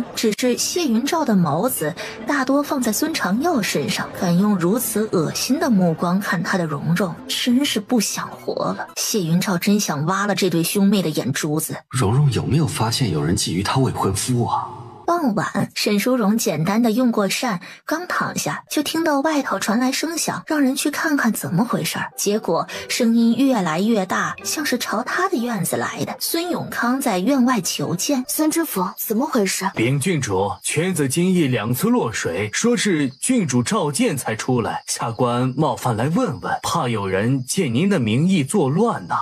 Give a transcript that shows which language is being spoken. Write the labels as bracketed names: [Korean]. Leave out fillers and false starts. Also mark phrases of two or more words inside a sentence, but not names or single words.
[Chinese] 只是謝雲照的眸子大多放在孫長耀身上，敢用如此惡心的目光看他的蓉蓉，真是不想活了。謝雲照真想挖了這對兄妹的眼珠子。蓉蓉有沒有發現有人覬覦他未婚夫啊？傍晚，沈淑榮簡單的用過膳，剛躺下就聽到外頭傳來聲響，讓人去看看怎麼回事。結果聲音越來越大，像是朝他的院子來的。孫永康在院外求見。孫知府，怎麼回事？禀郡主，犬子今夜2次落水，說是郡主召見才出來，下官冒犯來問問，怕有人借您的名義作亂呢。